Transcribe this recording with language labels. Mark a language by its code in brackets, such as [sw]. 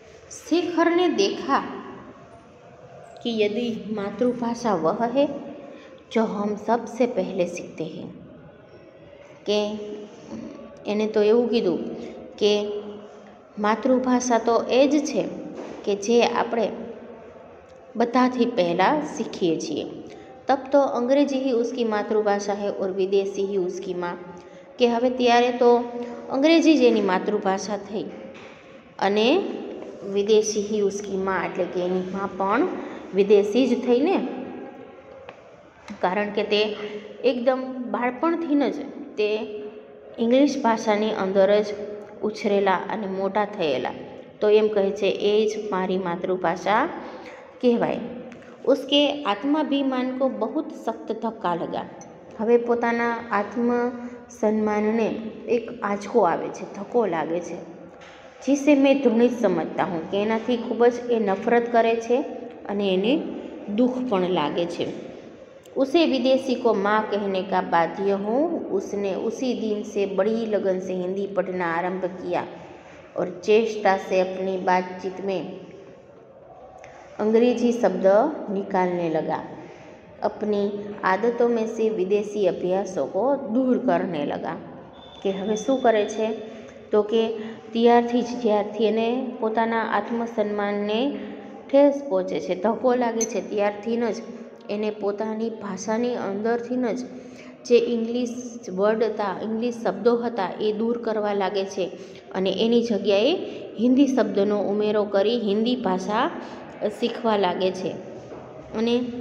[hi] शेखर ने देखा कि यदि मातृभाषा वह है जो हम सबसे पहले सीखते हैं. [gu] કે એને તો એવું કીધું કે માતૃભાષા તો એ જ છે કે જે આપણે બધાથી પહેલાં શીખીએ છીએ. [hi] तब तो अंग्रेजी ही उसकी मातृभाषा है और विदेशी ही उसकी माँ। [gu] કે હવે ત્યારે તો અંગ્રેજી જ એની માતૃભાષા થઈ અને વિદેશી [hi] ही उसकी माँ, [gu] એટલે કે એની માँ પણ વિદેશી જ થઈ ને, કારણ કે તે એકદમ બાળપણથી જ તે ઇંગ્લિશ ભાષાની અંદર જ ઉછરેલા અને મોટા થયેલા, તો એમ કહે છે એ જ મારી માતૃભાષા કહેવાય। [hi] उसके आत्माभिमान को बहुत सख्त धक्का लगा। [gu] હવે પોતાના આત્મ સન્માનને એક આંચકો આવે છે, ધક્કો લાગે છે। [hi] जिसे मैं घृणित समझता हूँ, [gu] કે એનાથી ખૂબ જ એ નફરત કરે છે અને એને દુઃખ પણ લાગે છે। [hi] उसे विदेशी को माँ कहने का बाध्य हूँ। उसने उसी दिन से बड़ी लगन से हिंदी पढ़ना आरंभ किया और चेष्टा से अपनी बातचीत में अंग्रेजी शब्द निकालने लगा। अपनी आदतों में से विदेशी अभ्यासों को दूर करने लगा। [gu] કે હવે શું કરે છે તો કે ત્યારથી જ જ્યારથી એને પોતાના આત્મસન્માનને ઠેસ પહોંચે છે, ધક્કો લાગે છે, ત્યારથી જ એને પોતાની ભાષાની અંદરથી જ જે ઇંગ્લિશ વર્ડ હતા, ઇંગ્લિશ શબ્દો હતા એ દૂર કરવા લાગે છે અને એની જગ્યાએ હિન્દી શબ્દનો ઉમેરો કરી હિન્દી ભાષા શીખવા લાગે છે અને